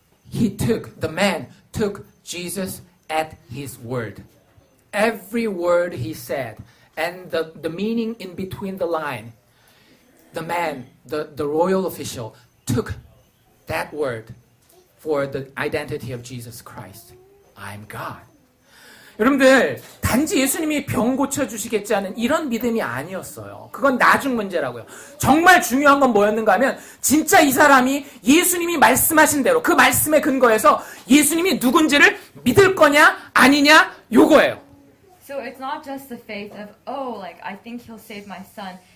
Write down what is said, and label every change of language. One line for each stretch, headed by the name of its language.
English: The man took Jesus at his word. Every word he said, and the meaning in between the line, the man, the royal official, took that word for the identity of Jesus Christ. I'm God.
Korean: 여러분들, 단지 예수님이 병 고쳐주시겠지 하는 이런 믿음이 아니었어요. 그건 나중 문제라고요. 정말 중요한 건 뭐였는가 하면, 진짜 이 사람이 예수님이 말씀하신 대로 그 말씀에 근거해서 예수님이 누군지를 믿을 거냐 아니냐, 요거예요.
English: So it's not just the faith of, I think he'll save my son.